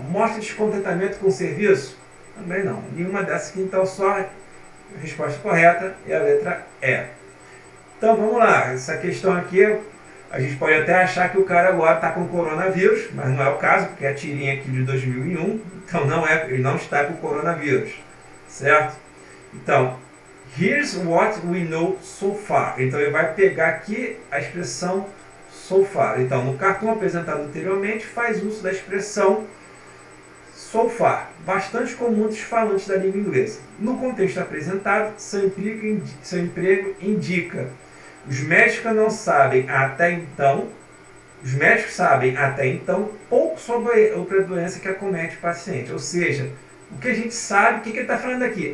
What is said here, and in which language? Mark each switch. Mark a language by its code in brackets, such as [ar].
[pt] Mostra descontentamento com o serviço? Também não. Nenhuma dessas aqui, então só a resposta correta é a letra E. Então vamos lá. Essa questão aqui, a gente pode até achar que o cara agora está com coronavírus, mas não é o caso, porque é a tirinha aqui de 2001, então não é, ele não está com coronavírus, certo? [en] Então, here's what we know so far. [pt] Então ele vai pegar aqui a expressão so far. Então, no cartoon apresentado anteriormente, faz uso da expressão so far, bastante comum dos falantes da língua inglesa. No contexto apresentado, seu emprego indica: os médicos não sabem até então, os médicos sabem até então pouco sobre outra doença que acomete o paciente. Ou seja, o que a gente sabe, o que ele está falando aqui?